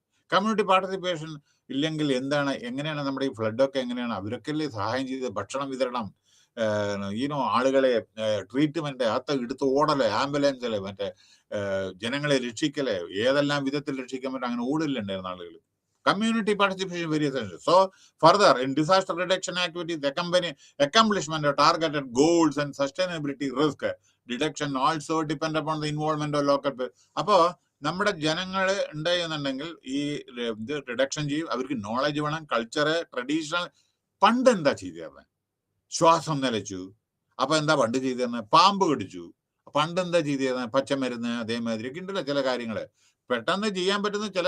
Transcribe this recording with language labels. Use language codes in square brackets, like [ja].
[ml] Community participation ഇല്ലെങ്കിൽ എങ്ങനെയാണ് നമ്മുടെ ഈ ഫ്ലഡൊക്കെ എങ്ങനെയാണ്? അവരൊക്കെ സഹായം ചെയ്ത് ഭക്ഷണം വിതരണം, ആളുകളെ ട്രീറ്റ്മെന്റ്, എടുത്ത് ഓടല്, ആംബുലൻസില്, മറ്റേ ജനങ്ങളെ രക്ഷിക്കല്, ഏതെല്ലാം വിധത്തിൽ രക്ഷിക്കാൻ പറ്റും അങ്ങനെ ഓടില്ലുണ്ടായിരുന്ന ആളുകൾ. [en] Community participation very essential. So further, in disaster reduction activities, accomplishment of targeted goals and sustainability risk reduction also depend upon the involvement of local people. [ml] അപ്പോ നമ്മുടെ ജനങ്ങൾ ഉണ്ടായെന്നുണ്ടെങ്കിൽ ഈ ഇത് റിഡക്ഷൻ ചെയ്യും. അവർക്ക് നോളജ് വേണം, കൾച്ചർ, ട്രഡീഷണൽ. പണ്ട് എന്താ ചെയ്തിരുന്നത്? ശ്വാസം നിലച്ചു. അപ്പൊ എന്താ പണ്ട് ചെയ്തിരുന്നത്? പാമ്പ് കടിച്ചു. പണ്ട് എന്താ ചെയ്തിരുന്നത്? പച്ചമരുന്ന്, അതേമാതിരി ഒക്കെ ഉണ്ടല്ലോ ചില കാര്യങ്ങള് പെട്ടെന്ന് ചെയ്യാൻ പറ്റുന്ന ചില.